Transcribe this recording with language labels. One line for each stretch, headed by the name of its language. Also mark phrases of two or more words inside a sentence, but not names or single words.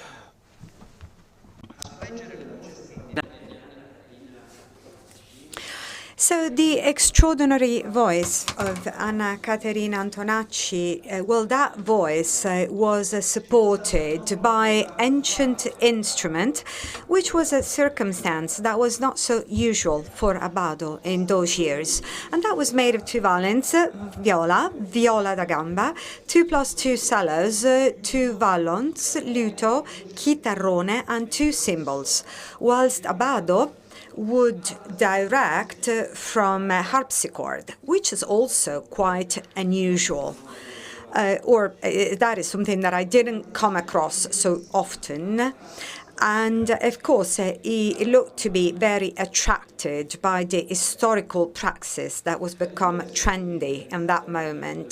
English: So the extraordinary voice of Anna Caterina Antonacci, well, that voice was supported by ancient instrument, which was a circumstance that was not so usual for Abbado in those years. And that was made of 2 violins,
Italian: viola da gamba,
English: 2 + 2 cellos, 2 vallons, luto, chitarrone, and 2 cymbals, whilst Abbado would direct from a harpsichord, which is also quite unusual. That is something that I didn't come across so often. And of course, he looked to be very attracted by the historical praxis that was become trendy in that moment.